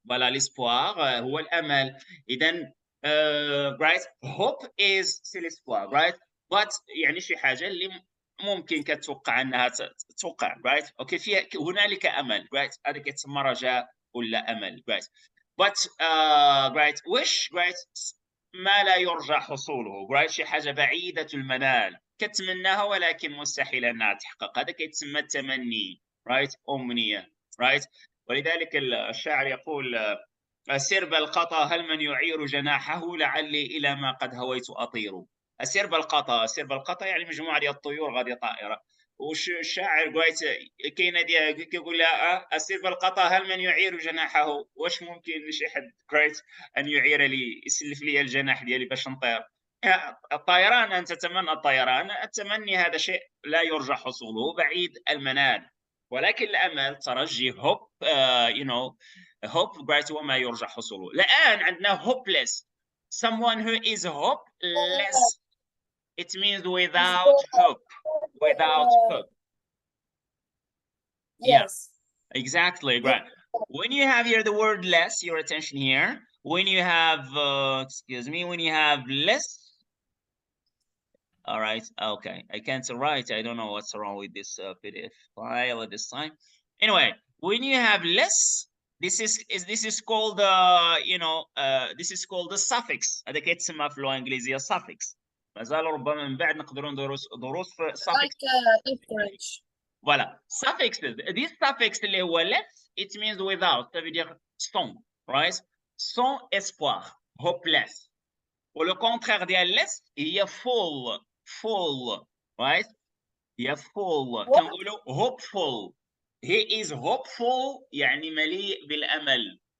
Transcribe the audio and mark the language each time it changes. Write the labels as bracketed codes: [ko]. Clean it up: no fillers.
[fr] Voilà, l'espoir [ar] هو الأمل. إذن [en] right, hope is [fr] c'est l'espoir, [en] right? [ar] But يعني شي حاجة اللي ممكن كتوقع أنها توقع، right? أوكي، فيها هنالك أمل، right? هذا كيتسمى رجاء ولا أمل، right? But right, wish, right, ما لا يرجى حصوله، right? شي حاجة بعيدة المنال كتمناها ولكن مستحيل أنها تحقق، هذا كيتسمى التمني، right? أمنية، right. ولذلك الشاعر يقول أسير بالقطا هل من يعير جناحه لعلي إلى ما قد هويت أطير. أسير بالقطا، أسير بالقطا يعني مجموعة ديال الطيور غادية طائرة. وش الشاعر قايت كاينه ديال كيقول لها أسير بالقطا هل من يعير جناحه، واش ممكن شي حد قايت أن يعير لي يسلف لي الجناح ديالي باش نطير. الطيران، أن تتمنى الطيران، التمني هذا شيء لا يرجى حصوله، بعيد المنال. ولكن الأمل ترجي [en] hope you know hope right [ar] وما يرجى حصوله. الآن عندنا [en] hopeless, someone who is hopeless, it means without hope, without hope. Yes. Yeah, exactly, right. When you have here the word less, your attention here, when you have excuse me, when you have less, all right, okay, I can't write, I don't know what's wrong with this PDF file at this time. Anyway, when you have less, this is called you know this is called the suffix. [ar] هذا كيتسمى في اللغة الإنجليزية suffix. مازال ربما من بعد نقدروا دروس في suffix. [en] Like in French. [fr] Voilà, suffixes. [en] This suffix [ar] اللي هو [en] less, it means without, [fr] ça veut dire sans, [en] right? [fr] Sans espoir, hopeless. Ou le contraire de less, il y a full, right? Il y a full. [ar] كنقولوا hopeful. [en] He is hopeful [ar] يعني مليء بالأمل.